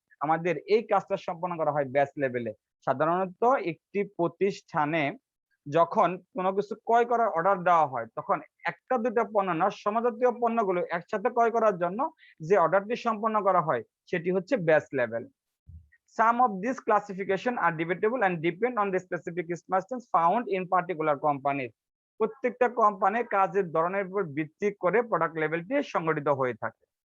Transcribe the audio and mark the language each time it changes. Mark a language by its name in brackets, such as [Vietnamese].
[Bangla] আমাদের এই কাজটা সম্পন্ন করা হয় ব্যাচ লেভেলে। সাধারণত একটি প্রতিষ্ঠানে যখন কোনো কিছু ক্রয় করার অর্ডার দেওয়া হয় তখন একটা দুটা পণ্য না, সমজাতীয় পণ্যগুলো একসাথে ক্রয় করার জন্য যে অর্ডারটি সম্পন্ন করা হয় সেটি হচ্ছে batch level. [English] Some of these classification are debatable and depend on the specific instances found in particular companies. [Bangla] প্রত্যেকটা কোম্পানির কাজের ধরনের উপর ভিত্তি করে প্রোডাক্ট লেভেলটি সংগঠিত হয়ে থাকে।